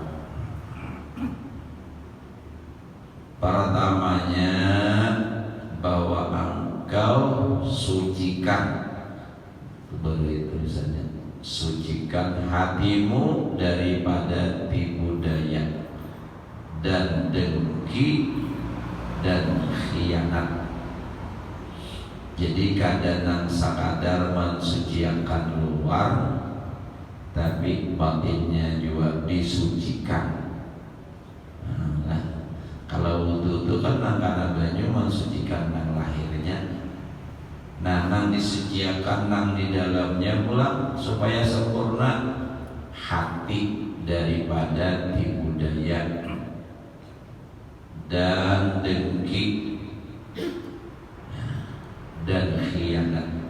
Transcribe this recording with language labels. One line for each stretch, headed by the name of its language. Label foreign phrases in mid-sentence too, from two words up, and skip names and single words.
Indonesian: Pertamanya, bahwa engkau sucikan, sebagai tulisannya, sucikan hatimu daripada tipu daya dan dengki dan khianat. Jadi kadang sakadar mensucikan luar, tapi batinnya juga disucikan.
Banjar: Nah, kalau wudu itu kan nang banyu mensucikan nang lahirnya. Nah, nang disucikan nang di dalamnya pula supaya sempurna hati daripada tipu daya dan dengki dan khianat.